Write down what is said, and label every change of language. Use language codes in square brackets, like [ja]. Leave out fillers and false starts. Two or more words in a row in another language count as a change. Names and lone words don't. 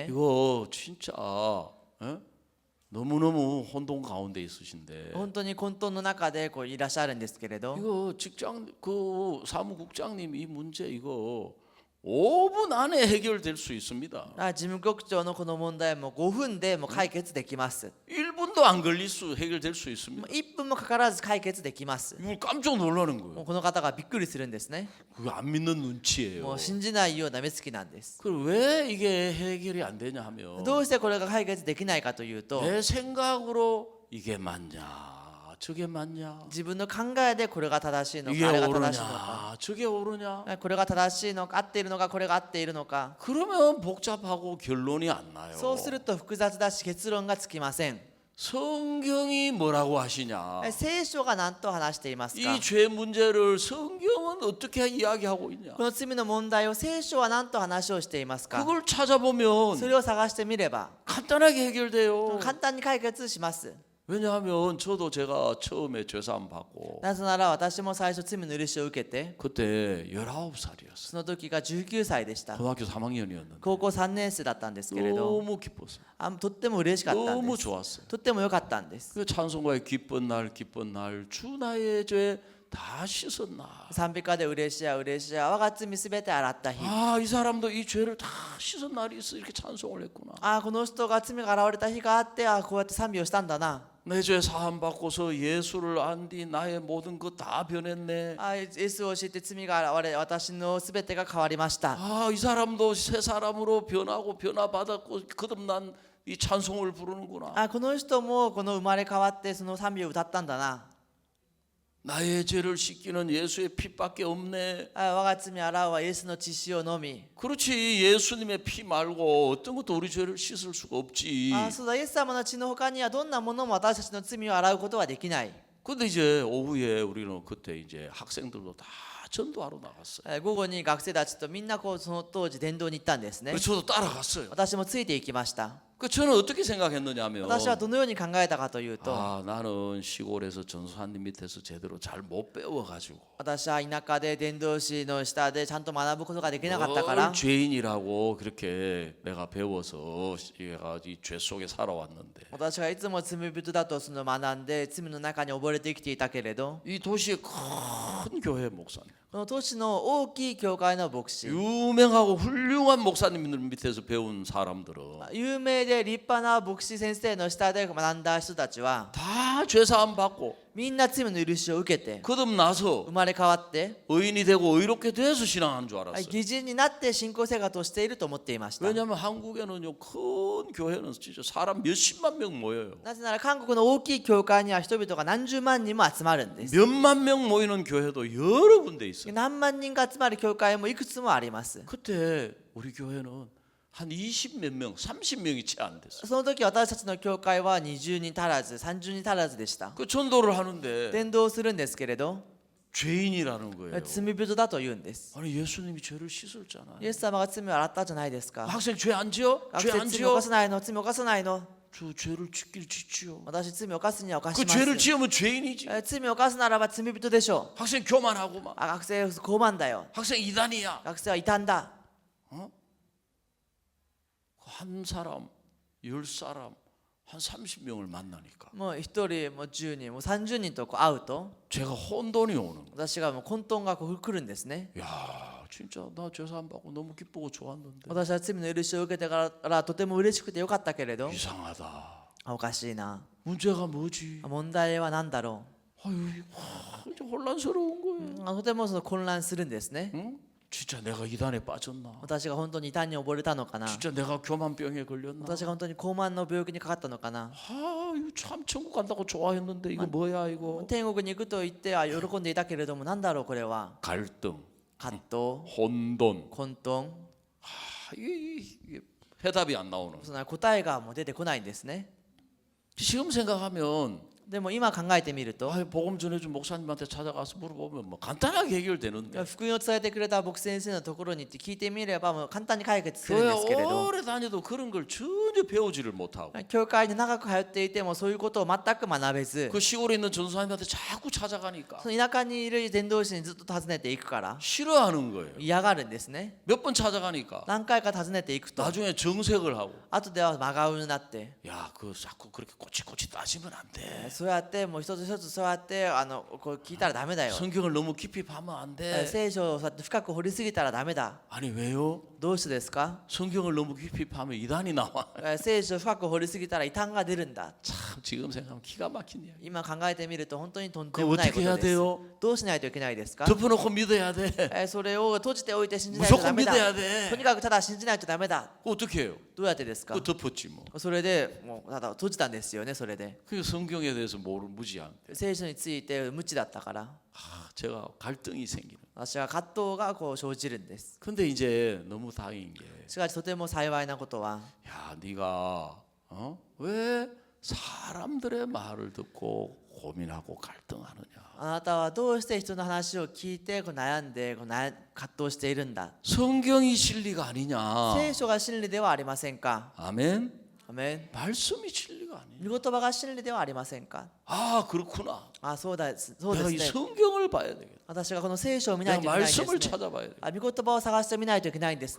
[ko] 이거 진짜 에? 너무너무 혼돈 가운데 있으신데 [ja] 本当に混沌の中でこういらっしゃるんですけれど、 [ko] 이거 직장 그 사무국장님 이 문제 이거 5분 안에 해결될 수 있습니다 [ja] 事務局長のこの問題も5分でもう解決できます。 [ko] 1분도 안 걸릴 수 해결될 수 있습니다 [ja] 1 分もかからず解決できます。 [ko] 이걸 깜짝 놀라는 [ja] もう [ko] 거예요 [ja] この方がびっくりするんですね。 [ko] 그거 안 믿는 [ja] も [ko] 눈치예요 [ja] う信じないような目つきなんです。 [ko] 그럼 왜 이게 해결이 안 되냐 하면 [ja] どうしてこれが解決できないかというと、 [ko] 내 생각으로 이게 맞냐 저게 맞냐 [ja] 自分の考えでこれが正しいの [ko] 이게 [ja] か、あれが正しいのか、 [ko] 옳으냐 저게 옳으냐 [ja] これが正しいのか、合っているのか、これが合っているのか、 [ko] 그러면 복잡하고 결론이 안 나요 [ja] そうすると複雑だし結論がつきません。 [ko] 성경이 뭐라고 하시냐 [ja] 聖書が何と話していますか。 [ko] 이 죄 문제를 성경은 어떻게 이야기하고 있냐 [ja] この罪の問題を聖書は何と話をしていますか。 [ko] 그걸 찾아보면 [ja] それを探してみれば [ko] 간단하게 해결돼요 [ja] 簡単に解決します。 [ko] 왜냐하면 저도 제가 처음에 죄사함 받고 [ja] なぜなら私も最初罪の許しを受けて [ko] 그때 19살이었어요. [ja] その時が19歳でした [ko] 고등학교 3학년이었는데 [ja] 高校3年生だったんですけれど [ko] 너무 기뻤어요. [ja] とっても嬉しかったん [ko] 너무 [ja] です [ko] 좋았어요. [ja] とっても良かったんです [ko] 그 찬송가의 기쁜 날 주 나의 죄 다 씻었나. [ja] 賛美歌で嬉しや嬉しや我が罪すべて洗った日 [ko] 아, 이 사람도 이 죄를 다 씻은 날이 있어 이렇게 찬송을 했구나. [ja] この人が罪が現れた日があってこうやって賛美をしたんだな [ko] 내 죄 사함 받고서 예수를 안 뒤 나의 모든 것 다 변했네. [ja] イエスを知って罪が現れ私のすべてが変わりました [ko] 아, 이 사람도 새 사람으로 변하고 변화받았고 거듭난 이 찬송을 부르는구나. [ja] この人もこの生まれ変わってその賛美を歌ったんだな [ko] 나의 죄를 씻기는 예수의 피밖에 없네. [ja] 我が罪洗うはイエスの血潮のみ [ko] 그렇지. 예수님의 피 말고 어떤 것도 우리 죄를 씻을 수가 없지. [ja] そうだイエス様の血の他にはどんなものも私たちの罪を洗うことはできない [ko] 근데 이제 오후에 우리는 그때 이제 학생들도 다 전도하러 나갔어요. [ja] 午後に学生たちとみんなその当時伝道に行ったんですね [ko] 그래서 저도 따라갔어요. [ja] 私もついていきました [ko] 그 저는 어떻게 생각했느냐면 [ja] 私はどのように考えたかというと [ko] 아, 나는 시골에서 전수사님 밑에서 제대로 잘 못 배워가지고 [ja] 私は田舎で伝道師の下でちゃんと学ぶことができなかったから [ko] 뭘 죄인이라고 그렇게 내가 배워서 얘가 이 죄 속에 살아왔는데 [ja] 私がいつも罪人だとその学んで罪の中に溺れて生きていたけれど [ko] 이 도시의 큰 교회 목사님 [ja] この都市の大きい教会の牧師 [ko] 유명하고 훌륭한 목사님들 밑에서 배운 사람들은 [ja] 有名で立派な牧師先生の下で学んだ人たちは [ko] 다 죄사함 받고 [ja] みんな罪の許しを受けて [ko] 거듭나서 [ja] 生まれ変わって [ko] 의인이 되고 의롭게 돼서 신앙하는 줄 알았어요. [ja] 義人になって信仰生活をしていると思っていました [ko] 왜냐하면 한국에는요 큰 교회는 진짜 사람 몇십만 명 모여요. [ja] なぜなら韓国の大きい教会には人々が何十万人も集まるんです [ko] 몇만 명 모이는 교회도 여러 군데 있어요. [ja] 何万人が集まる教会もいくつもあります [ko] 그때 우리 교회는 한 20 몇 명, 30명이 채 안 됐어요. [ja] その時私たちの教会は20人足らず30人足らずでした [ko] 그 전도를 하는데 [ja] 伝道するんですけれど [ko] 죄인이라는 거예요. [ja] 罪人だと言うんです [ko] 아니 예수님이 죄를 씻었잖아요. [ja] イエス様が罪を洗ったじゃないですか [ko] 학생 죄 안 지어? [ja] 学 [ko] 죄 [ja] 生 [ko] 안 [ja] 罪を [ko] 지어? [ja] 犯さないの罪を犯さないの [ko] 저 죄를 짓길 짓지요. [ja] 私罪を犯すには犯し [ko] 그 [ja] ます [ko] 죄를 지으면 죄인이지. [ja] 罪を犯すならば罪人でしょう [ko] 학생 교만하고 막. [ja] 学生傲慢だよ [ko] 학생 이단이야. [ja] 学生は異端だ [ko] 한 사람, 10사람, 한 30명을 만나니까 [ja] もう1人もう10人もう30人とこう会うと [ko] 제가 혼돈이 오는 거예요. [ja] 私がもう混沌がこう来るんですね [ko] 야, 진짜 나 죄사함 받고 너무 기쁘고 좋았는데 [ja] 私は罪の許しを受けてからとても嬉しくてよかったけれど [ko] 이상하다. [ja] おかしいな [ko] 문제가 뭐지? [ja] 問題は何だろ [ko] 아유, 이제 혼란스러운 거예요. [ja] とてもその混乱するんですね [ko] 응? 진짜 내가 이단에 빠졌나? [ja] 私が本当に異端に溺れたのかな [ko] 진짜 내가 교만병에 걸렸나? [ja] 私が本当に高慢の病気にかかったのかな [ko] 아, 이거 참 천국 간다고 좋아했는데 이거 뭐야 이거? [ja] 天国に行くと言って喜んでいたけれども何だろうこれは [ko] 갈등, [ja] 葛藤 [ko] 혼돈. [ja] 混沌 [ko] 아, 이게 해답이 안 나오는. [ja] その答えがもう出てこないんですね [ko] 지금 생각하면 [ja] でも今考えてみると [ko] 아, 복음 전해준 목사님한테 찾아가서 물어보면 뭐 간단하게 해결되는데 [ja] 福音を伝えてくれた牧師先生のところに行って聞いてみればもう簡単に解決するん [ko] 교회 [ja] ですけれど [ko] 오래 다녀도 그런 걸 전혀 배우지를 못하고 [ja] 教会に長く通っていてもそういうことを全く学べず [ko] 그 시골에 있는 전사님한테 자꾸 찾아가니까 [ja] その田舎にいる伝道師にずっと訪ねていくから [ko] 싫어하는 거예요. [ja] 嫌がるんですね [ko] 몇 번 찾아가니까 [ja] 何回か訪ねていくと [ko] 나중에 정색을 하고 [ja] 後では真顔になって [ko] 야, 그 자꾸 그렇게 꼬치꼬치 따지면 안 돼. [ja] そうやってもう一つ一つそうやってこう聞いたらダメだよ [ko] 성경을 너무 깊이 파면 안 돼. [ja] 聖書をそうやって深く掘りすぎたらダメだ [ko] 아니 왜요? [ja] どうしてですか [ko] 성경을 너무 깊이 파면 이단이 나와. [ja] 聖書を深く掘りすぎたら異端が出るんだ [ko] 참 지금 생각하면 기가 막힌 이야기. [ja] 今考えてみると本当にとんで [ko] 그 [ja] もないこ [ko] 어떻게 해야 [ja] とです [ko] 돼요? [ja] どうしないといけないですか [ko] 덮어놓고 믿어야 돼. [ja] それを閉じておいて信じないとダ [ko] 무조건 [ja] メだ [ko] 믿어야 돼. [ja] とにかくただ信じないとダメだ [ko] 그 어떻게 해요? [ja] どうやってですか [ko] 그 덮었지 뭐. [ja] それでもうただ閉じたんですよねそれで [ko] 그 성경에 대해서 모르 무지한. [ja] 聖書について無知だったから [ko] 아, 제가 갈등이 생기는. [ja] 私は葛藤がこう生じるんです [ko] 근데 이제 너무 다행인 게, [ja] しかしとても幸いなことは [ko] 야, 네가 왜 사람들의 말을 듣고 고민하고 갈등하느냐? [ja] あなたはどうして人の話を聞いてこう悩んで葛藤しているんだ [ko] 성경이 진리가 아니냐? [ja] 聖書が真理ではありませんか [ko] 아멘. [ja] アメン。 [ko] 말씀이 진리가 아니에요. [ja] 御言葉が真理ではありませんか。 [ko] 아 그렇구나. [ja] あ、そうだ、そうで [ko] 내가 [ja] す [ko] 이 [ja] ね。 [ko] 성경을 봐야 되겠다. [ja] 私がこの聖書を見ない [ko] 내가 [ja] といけないんです [ko] 말씀을 [ja] ね。 [ko] 찾아봐야 돼. [ja] あ、御言葉を探してみないといけないんです